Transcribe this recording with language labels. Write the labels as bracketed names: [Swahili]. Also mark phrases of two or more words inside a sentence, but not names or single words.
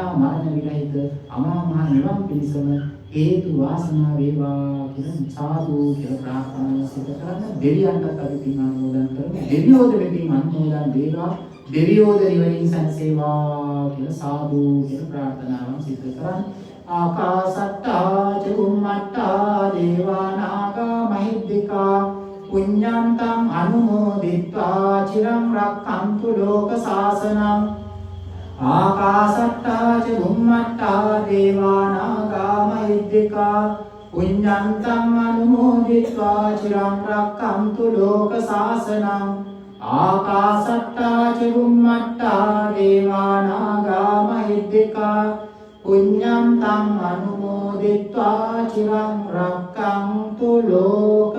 [Sinhala] මරණ විරහිත අමා මහ නිවන් පිණිසම හේතු වාසනාව වේවා කියලා සාදු කියලා ප්‍රාර්ථනා සිදු කරන දෙවියන්ටත් අපි පින් අනුමෝදන් කරමු දෙවියෝද මේ පින් අනුමෝදන් වේවා දෙවියෝද නිවනින් සැනසේවා කියලා සාදු කියලා ප්‍රාර්ථනාවන් සිදු කරන් [Pali] ආකාසට්ටා චුම්මට්ටා දේවා නාග මහිද්దికා පුඤ්ඤන්තං අනුමෝදිත්වා චිරං රක්ඛන්තු ලෝක සාසනං ආකාසට්ටා චුම්මට්ටා දේවා නාග මහිද්దికා පුඤ්ඤන්තං අනුමෝදිत्वा චිරං රක්ඛන්තු ලෝක සාසනං ආකාසට්ටා චුම්මට්ටා දේවා නාග මහිද්దికා පුඤ්ඤන්තං අනුමෝදිत्वा චිරං රක්ඛන්තු ලෝක